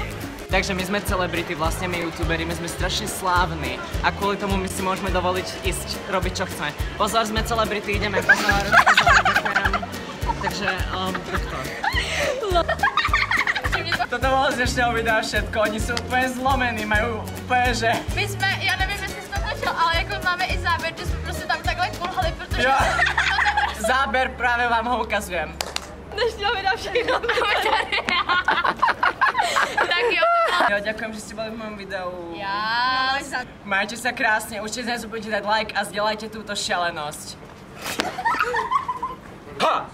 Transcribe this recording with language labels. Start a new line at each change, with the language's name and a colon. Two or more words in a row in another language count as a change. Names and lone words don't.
Slovak: Takže my sme celebrity, vlastne my youtuberi, my sme strašne slávni a kvôli tomu my si môžeme dovoliť ísť robiť čo chceme. Pozor, sme celebrity, ideme, pozor, ďakujem. Takže, takto. Toto bolo z dnešného videa všetko, oni sú úplne zlomení, majú úplne, že...
Czech: My jsme, já nevím, jestli jsi to točil, ale jako máme i záběr, že jsme prostě tam takhle kulhali, protože... Jo.
Slovak: Záber práve vám ho ukazujem.
Czech: Dnešního videa všechno máme tady. Tak jo. Jo,
Slovak: ďakujem, že ste boli v mojom videu.
Czech: Já.
Slovak: Majte sa krásne, určite nezabudnite dať like a zdieľajte túto šialenosť. Ha!